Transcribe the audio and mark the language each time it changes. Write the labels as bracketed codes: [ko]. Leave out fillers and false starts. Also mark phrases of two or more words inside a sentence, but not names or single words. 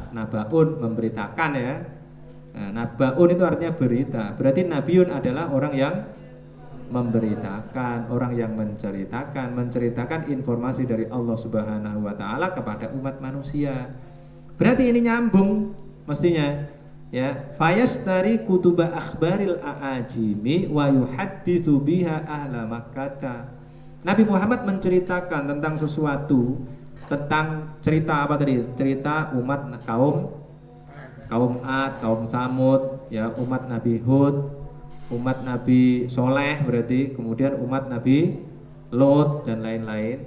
[id] Nabaun memberitakan ya. Nah, nabaun itu artinya berita. Berarti nabiun adalah orang yang memberitakan, orang yang menceritakan informasi dari Allah Subhanahu wa taala kepada umat manusia. Berarti ini nyambung mestinya. Ya, [ar] فيشتري كتب أخبار الأعاجم ويحدث بها أهل مكة. [id] Nabi Muhammad menceritakan tentang sesuatu, tentang cerita apa tadi? Cerita umat kaum Ad, kaum Samud, ya, umat Nabi Hud, umat Nabi Soleh berarti, kemudian umat Nabi Lot dan lain-lain.